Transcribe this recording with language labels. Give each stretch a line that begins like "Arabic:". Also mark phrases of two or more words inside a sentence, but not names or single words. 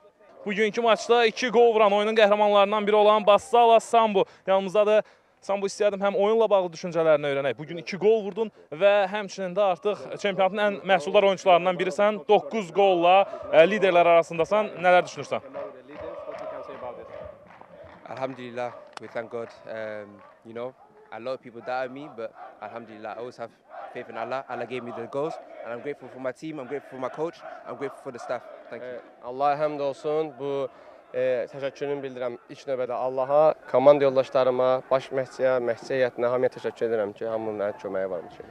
Azerbaijani: Bugünkü maçda 2 gol vuran oyunun qəhrəmanlarından biri olan Bassala Sambu yanımızdadır. Sambu, istəyərdim həm oyunla bağlı düşüncələrini öyrənək. Bugün 2 gol vurdun və həmçinin də artıq çempionatın ən məhsuldar oyuncularından birisən. 9 golla liderlər arasındasan. Nələr düşünürsən?
English: Alhamdulillah, we thank God. You know, a lot of people doubted me, but alhamdulillah, I always have faith in Allah. Allah gave me the goals, and I'm grateful for my team, I'm grateful for my coach, I'm grateful for the staff. Thank you.
Azerbaijani: Allah'a həmd olsun. Bu təşəkkürümü bildirəm ilk növbədə Allaha, komanda yoldaşlarıma, baş məşqçiyə, məşqçi heyətinə hamıya təşəkkür edirəm ki, hamının mənə köməyi varmış.